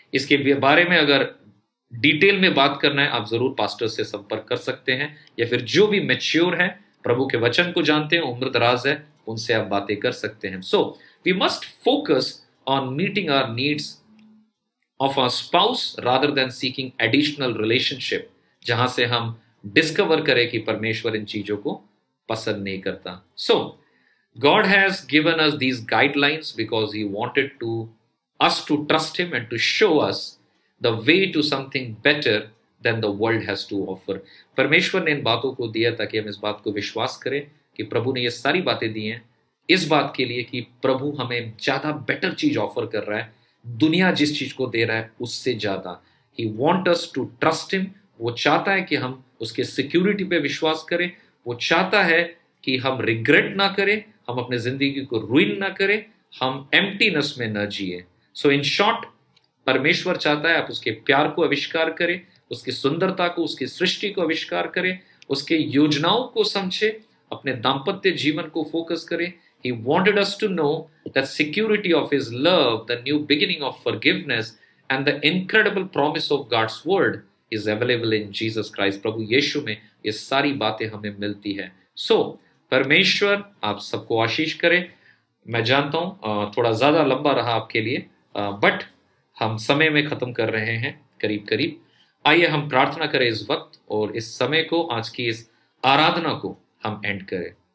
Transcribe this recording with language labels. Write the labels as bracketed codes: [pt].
[hi] इसके बारे में अगर डिटेल में बात करना है, आप जरूर पास्टर से संपर्क कर सकते हैं, या फिर जो भी मैच्योर है, प्रभु के वचन को जानते हैं, उम्र दराज है, उनसे आप बातें कर सकते हैं। [en] so we must focus on meeting our needs of our spouse rather than seeking additional relationship, [hi] जहां से हम डिस्कवर करें कि परमेश्वर इन चीजों को पसंद नहीं करता। [en] So God has given us these guidelines because he wanted to us to trust him and to show us the way to something better than the world has to offer. [hi] परमेश्वर ने इन बातों को दिया ताकि हम इस बात को विश्वास करें कि प्रभु ने ये सारी बातें दी हैं इस बात के लिए कि प्रभु हमें ज्यादा बेटर चीज ऑफर कर रहा है, दुनिया जिस चीज को दे रहा है उससे ज्यादा। [en] He want us to trust him. [hi] वो चाहता है कि हम उसके सिक्योरिटी पे विश्वास करें, वो चाहता है कि हम रिग्रेट ना करें, हम अपने जिंदगी को रुइन ना करें, हम एम्प्टीनेस में न जिए। सो इन शॉर्ट, परमेश्वर चाहता है आप उसके प्यार को आविष्कार करें, उसकी सुंदरता को, उसकी सृष्टि को आविष्कार करें, उसके योजनाओं को समझे, अपने दाम्पत्य जीवन को फोकस करें। [en] He wanted us to know that security of his love, the new beginning of forgiveness and the incredible promise of God's word is available in Jesus Christ. [hi] प्रभु यीशु में ये सारी बातें हमें मिलती है। सो परमेश्वर आप सबको आशीष करे। मैं जानता हूँ थोड़ा ज्यादा लंबा रहा आपके लिए, बट हम समय में खत्म कर रहे हैं करीब करीब। आइए हम प्रार्थना करें इस वक्त, और इस समय को, आज की इस आराधना को हम एंड करें।